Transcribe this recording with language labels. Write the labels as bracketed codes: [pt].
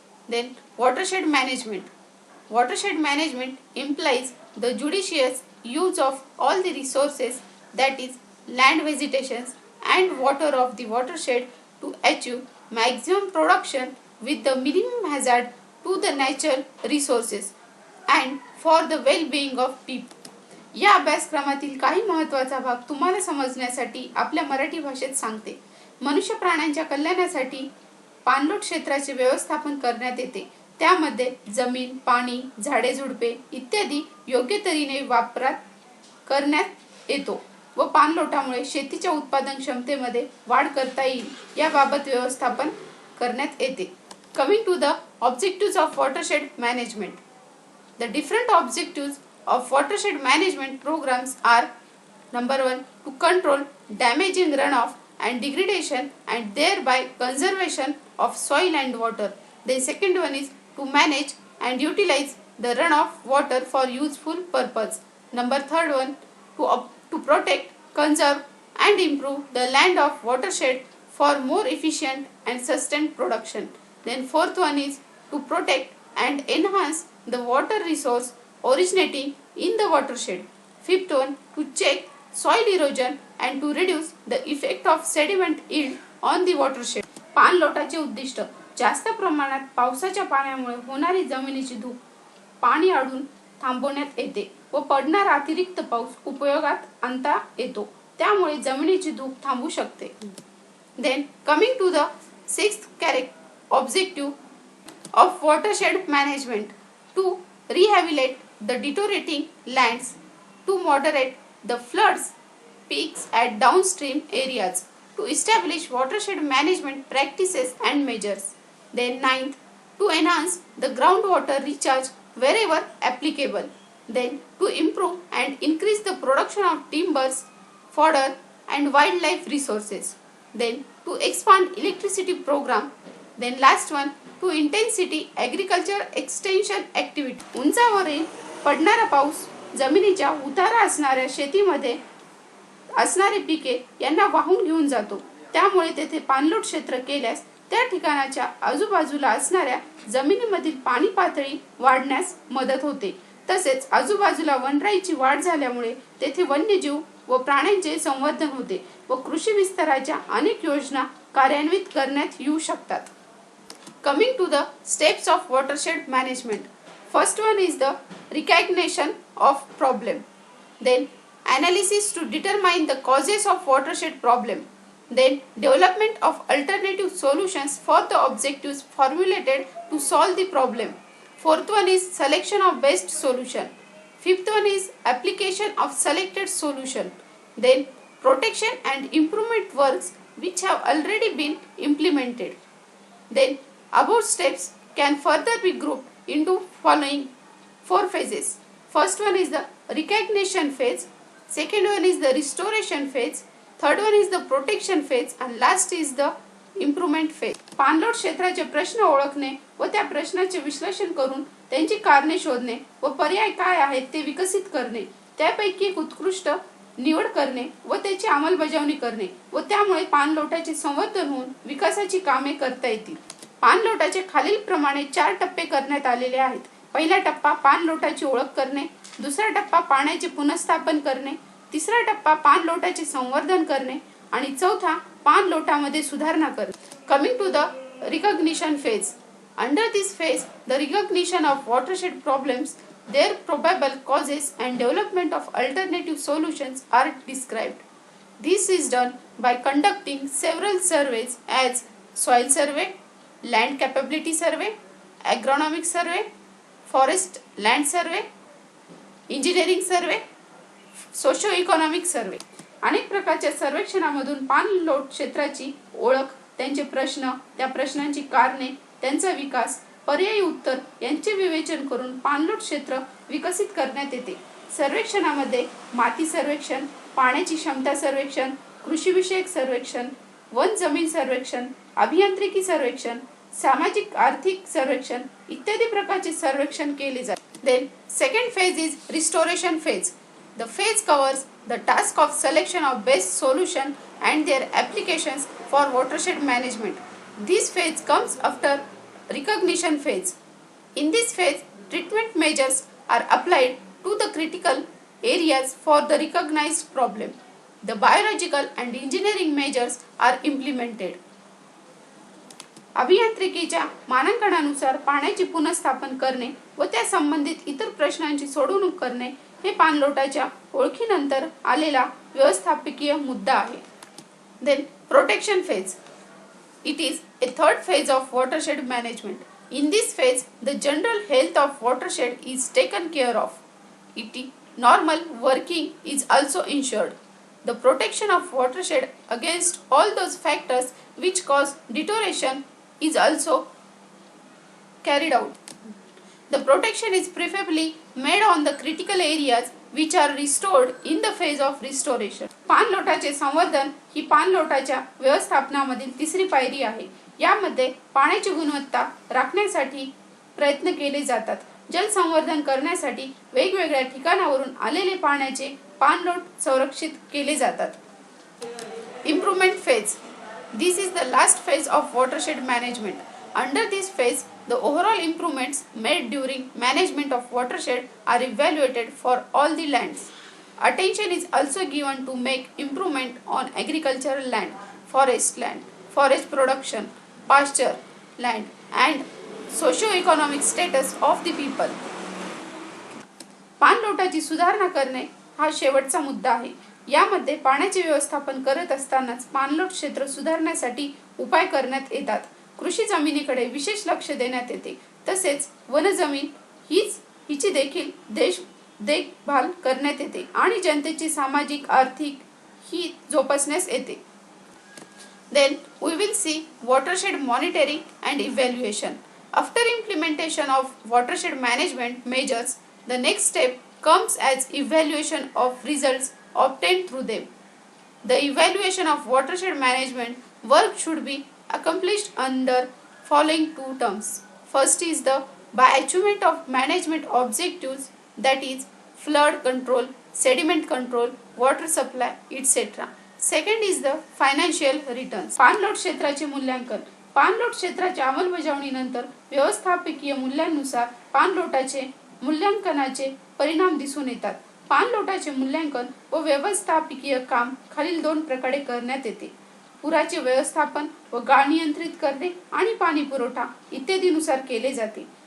[en] Then watershed management. Watershed management implies the judicious use of all the resources, that is land, vegetations and water of the watershed to achieve maximum production with the minimum hazard to the natural resources and for the well-being of people. [mr] या अभ्यासक्रमातील काही महत्त्वाचा भाग तुम्हाला समजण्यासाठी आपल्या मराठी भाषेत सांगते. मनुष्य प्राण्यांच्या कल्याणासाठी पाणलोट क्षेत्राचे व्यवस्थापन करण्यात येते. त्यामध्ये जमीन, पाणी, झाडे झुडपे इत्यादी योग्य तऱ्हेने वापरात करण्यात येतो व पाणलोटामुळे शेतीच्या उत्पादन क्षमतेमध्ये वाढ करता येईल याबाबत व्यवस्थापन करण्यात येते. [en] Coming to the objectives of watershed management. The different objectives of watershed management programs are: number 1, to control damaging runoff and degradation and thereby conservation of soil and water. The second one is to manage and utilize the runoff water for useful purpose. Number third one, to protect, conserve and improve the land of watershed for more efficient and sustained production. Then fourth one is to protect and enhance the water resource originating in the watershed. Fifth one, to check soil erosion and to reduce the effect of sediment yield on the watershed. [mr] पाणलोटाचे उद्दिष्ट: जास्त प्रमाणात पावसाच्या पाण्यामुळे होणारी जमिनीची धूप पाणी अडून थांबवण्यात येते व पडणारा अतिरिक्त पाऊस उपयोगात आणता येतो, त्यामुळे जमिनीची धूप थांबू शकते. [en] Then coming to the sixth objective of watershed management, to rehabilitate the deteriorating lands, to moderate the floods peaks at downstream areas, to establish watershed management practices and measures. Then ninth, to enhance the groundwater recharge wherever applicable. Then to improve and increase the production of timbers, fodder and wildlife resources. Then to expand electricity program. Then last one, to intensity agriculture extension activity. [mr] उंचावरील पडणारा पाऊस जमिनीच्या उतारा असणाऱ्या शेतीमध्ये असणारे पिके यांना वाहून घेऊन जातो, त्यामुळे तेथे पाणलोट क्षेत्र केल्यास त्या ठिकाणाच्या आजूबाजूला असणाऱ्या जमिनीमधील पाणी पातळी वाढण्यास मदत होते. तसेच आजूबाजूला वनराईची वाढ झाल्यामुळे तेथे वन्यजीव व प्राण्यांचे संवर्धन होते व कृषी विस्ताराच्या अनेक योजना कार्यान्वित करण्यात येऊ शकतात. [en] Coming to the steps of watershed management. First one is the recognition of problem. Then analysis to determine the causes of watershed problem. Then development of alternative solutions for the objectives formulated to solve the problem. Fourth one is selection of best solution. Fifth one is application of selected solution. Then protection and improvement works which have already been implemented. Then above steps can further be grouped into following 4 phases. First one is the recognition phase, second one is the restoration phase, third one is the protection phase and last is the improvement phase. [mr] पाणलोट क्षेत्राचे प्रश्न ओळखणे व त्या प्रश्नाचे विश्लेषण करून त्यांची कारणे शोधणे व पर्याय काय आहेत ते विकसित करणे, त्यापैकी एक उत्कृष्ट निवड करणे व त्याची अंमलबजावणी करणे व त्यामुळे पाणलोटाचे संवर्धन होऊन विकासाची कामे करता येतील. पाणलोटाचे खालील प्रमाणे 4 टप्पे करण्यात आलेले आहेत. पहिला टप्पा पाणलोटाची ओळख करणे, दुसरा टप्पा पाण्याचे पुनर्स्थापन करणे, तिसरा टप्पा पाणलोटाचे संवर्धन करणे आणि चौथा पाणलोटामध्ये सुधारणा करणे. [en] Coming to the recognition phase. Under this phase the recognition of watershed problems, their probable causes and development of alternative solutions are described. This is done by conducting several surveys as soil survey, land capability survey, agronomic survey, forest land survey, engineering survey, socio-economic survey. [mr] अनेक प्रकारच्या सर्वेक्षणामधून पाणलोट क्षेत्राची ओळख, त्यांचे प्रश्न, त्या प्रश्नांची कारणे, त्यांचा विकास, पर्यायी उत्तर यांचे विवेचन करून पाणलोट क्षेत्र विकसित करण्यात येते. सर्वेक्षणामध्ये माती सर्वेक्षण, पाण्याची क्षमता सर्वेक्षण, कृषीविषयक सर्वेक्षण, वन जमीन सर्वेक्षण, अभियांत्रिकी सर्वेक्षण, सामाजिक आर्थिक सर्वेक्षण इत्यादी प्रकारचे सर्वेक्षण केले जाते. [en] Then second phase is restoration phase. The phase covers the task of selection of best solution and their applications for watershed management. This phase comes after recognition phase. In this phase, treatment measures are applied to the critical areas for the recognized problem. The biological and engineering measures are implemented. [mr] अभियांत्रिकीच्या मानांकनानुसार पाण्याचे पुनर्स्थापन करणे व त्या संबंधित इतर प्रश्नांची सोडवणूक करणे हे पाणलोटाच्या ओळखीनंतर आलेला व्यवस्थापकीय मुद्दा आहे. [en] Then protection phase. It is a third phase of watershed management. In this phase, the general health of watershed is taken care of. Normal working is also ensured. The protection of watershed against all those factors which cause deterioration is also carried out. The protection is preferably made on the critical areas which are restored in the phase of restoration. [mr] पाणलोटाचे संवर्धन ही पाणलोटाच्या व्यवस्थापनामधील तिसरी पायरी आहे. यामध्ये पाण्याची गुणवत्ता राखण्यासाठी प्रयत्न केले जातात. जल संवर्धन करण्यासाठी वेगवेगळ्या ठिकाणावरून आलेले पाण्याचे पाणलोट संरक्षित केले जातात. [en] Improvement phase. This is the last phase of watershed management. Under this phase, the overall improvements made during management of watershed are evaluated for all the lands. Attention is also given to make improvement on agricultural land, forest production, pasture land, and socio-economic status of the people. [mr] पाणलोटाची सुधारणा करणे हा शेवटचा मुद्दा आहे. यामध्ये पाण्याचे व्यवस्थापन करत असतानाच पाणलोट क्षेत्र सुधारण्यासाठी उपाय करण्यात येतात. कृषी जमिनीकडे विशेष लक्ष देण्यात येते. तसेच वनजमीन हिची देखील देखभाल करण्यात येते आणि जनतेची सामाजिक आर्थिक हित जोपासण्यास येते. [en] Then we will see watershed monitoring and evaluation. After implementation of watershed management measures, the next step comes as evaluation of results obtained through them. The evaluation of watershed management work should be accomplished under following two terms. First is the by achievement of management objectives, that is flood control, sediment control, water supply, etc. Second is the financial returns. [mr] पाणलोट क्षेत्राचे मूल्यांकन. पाणलोट क्षेत्राच्या अंमलबजावणीनंतर व्यवस्थापकीय मूल्यांनुसार पाणलोटाचे मूल्यांकनाचे परिणाम दिसून येतात. पाणलोटाचे मूल्यांकन व व्यवस्थापकीय काम खालील दोन प्रकारे करण्यात येते. पुराचे व्यवस्थापन व गाळ नियंत्रित करणे आणि पाणी पुरवठा इत्यादीनुसार केले जाते.